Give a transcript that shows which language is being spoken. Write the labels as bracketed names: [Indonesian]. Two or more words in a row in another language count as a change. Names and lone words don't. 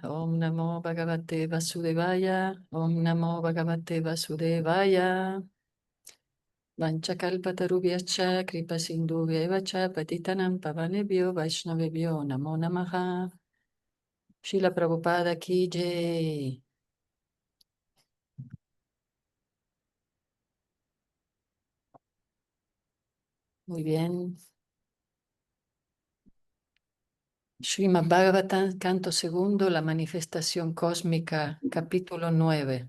[Sanskrit] Om Namo Bhagavate Vasudevaya. Om Namo Bhagavate Vasudevaya. Vanchakalpatarubhyascha kripa sindhubhyeva cha patitanam pavanebhyo vaishnavebhyo namo namaha. [Hindi] Srila Prabhupada ki jai. [Spanish] Muy bien. Srimad Bhagavatam, canto segundo, la manifestación cósmica, capítulo 9.